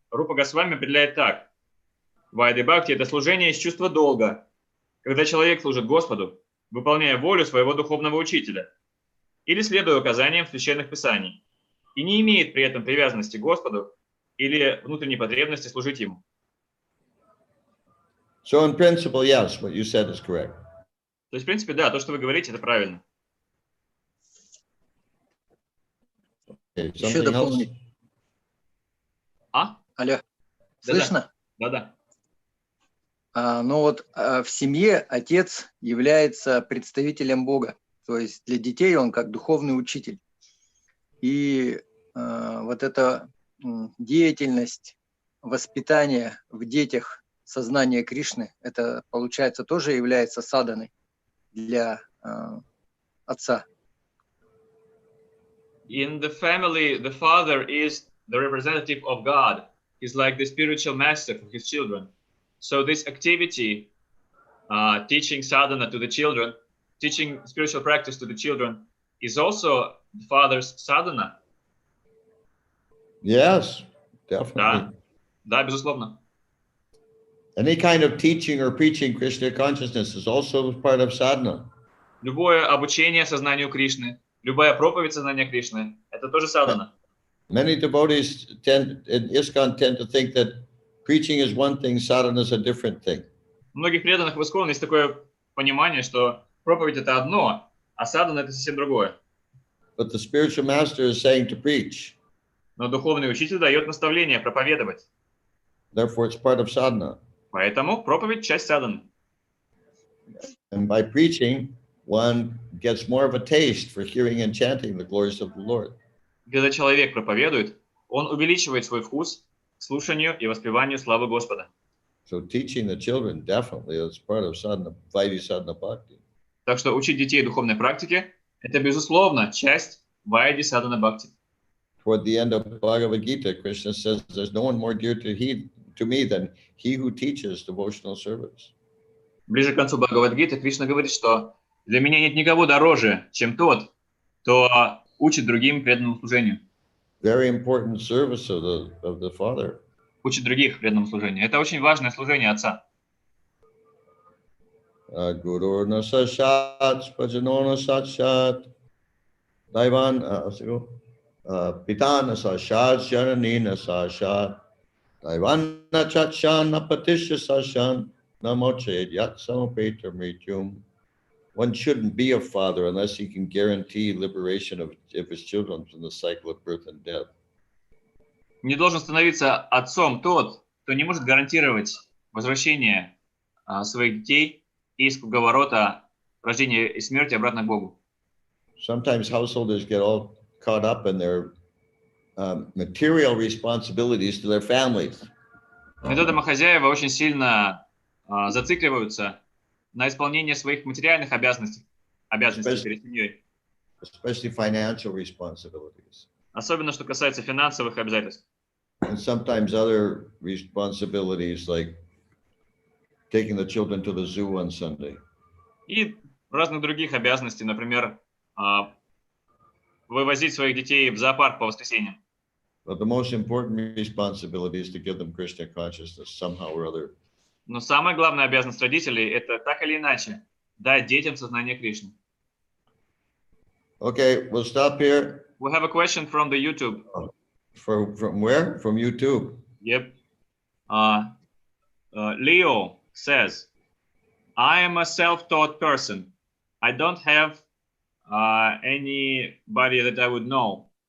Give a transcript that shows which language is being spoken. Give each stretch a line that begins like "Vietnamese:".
Russian: Рупа Госвами определяет так. Вайды Бхакти – это служение из чувства долга, когда человек служит Господу, выполняя волю своего духовного учителя или следуя указаниям священных писаний, и не имеет при этом привязанности к Господу или внутренней потребности служить Ему.
English: So in principle, yes, what you said is correct.
Russian: То есть, в принципе, да, то, что вы говорите, это правильно.
English: Okay,
Russian: Еще
English: something else?
Russian: дополнить. А? Алло, Да-да. слышно? Да-да. Ну вот в семье отец является представителем Бога. То есть для детей он как духовный учитель. И вот эта деятельность воспитания в детях сознания Кришны, это, получается, тоже является саданой для отца.
English: In the family, the father is the representative of God. He's like the spiritual master for his children. So this activity, teaching sadhana to the children, teaching spiritual practice to the children, is also the father's sadhana. Yes, definitely.
Russian: Да, безусловно.
English: Any kind of teaching or preaching Krishna consciousness is also part of sadhana.
Russian: Любое обучение сознанию Кришны, любая проповедь сознания Кришны, это тоже садхана.
English: Many devotees in ISKCON tend to think that preaching is one thing, sadhana is a different thing.
Russian: У многих преданных в ИСККОН есть такое понимание, что проповедь это одно, а садхана это совсем другое.
English: But the spiritual master is saying to preach.
Russian: Но духовный учитель дает наставление проповедовать.
English: Therefore, it's part of sadhana.
Russian: Поэтому проповедь часть садханы.
English: And by preaching, one gets more of a taste for hearing and chanting the glories of the Lord.
Russian: Когда человек проповедует, он увеличивает свой вкус к слушанию и воспеванию славы Господа.
English: So teaching the children definitely is part of sadhana, Vaidhi sadhana bhakti.
Russian: Так что учить детей духовной практике – это, безусловно, часть Вайди Садхана Бхакти.
English: Toward the end of Bhagavad Gita, Krishna says, there's no one more dear to me than he who teaches devotional service.
Russian: Ближе к концу Бхагавад-гиты Кришна говорит, что для меня нет никого дороже, чем тот, кто учит другим преданному служению.
English: Very important service of the Father.
Russian: Учит других преданному служению. Это очень важное служение Отца.
Sanskrit: Guru na sashat, bhajano na sashat, Daivan, Pitana sashat, Janani na sashat, Daivan na chatshan, na patisha sashan, namoche yat samapeta mrityum.
English: One shouldn't be a father unless he can guarantee liberation of his children from the cycle of birth and death.
Russian: Не должен становиться отцом тот, кто не может гарантировать возвращение своих детей из круговорота рождения и смерти обратно к Богу.
English: Sometimes householders get all caught up in their material responsibilities to their families.
Russian: Иногда домохозяева очень сильно зацикливаются на исполнение своих материальных обязанностей перед семьей.
English: Especially financial responsibilities.
Russian: Особенно, что касается финансовых обязательств.
English: And sometimes other responsibilities like taking the children to the zoo on Sunday.
Russian: И разных других обязанностей, например, вывозить своих детей в зоопарк по воскресеньям.
English: But the most important responsibility is to give them Krishna consciousness somehow or other.
Russian: Но самая главная обязанность родителей – это так или иначе дать детям сознание Кришны.
English: Okay, we'll stop here. We have a question from the YouTube. From where? From YouTube. Yep. Leo says, I am a self-taught person. I don't have anybody that I would know.